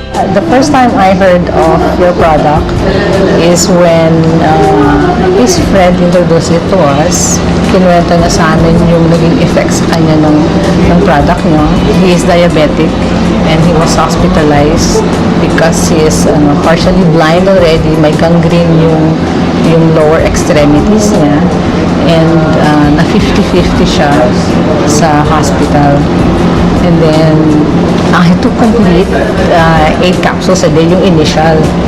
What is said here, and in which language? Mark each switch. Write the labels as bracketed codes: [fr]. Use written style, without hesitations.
[en] The first time I heard of your product is when his friend introduced it to us. [tl] Kinuwento na sa amin yung naging effect sa kanya ng product nyo. [en] He is diabetic and he was hospitalized because he is partially blind already. [tl] May gangrene yung lower extremities niya. And na 50-50 siya sa hospital. [en] And then, he took complete 8 capsules a day, [tl] yung initial.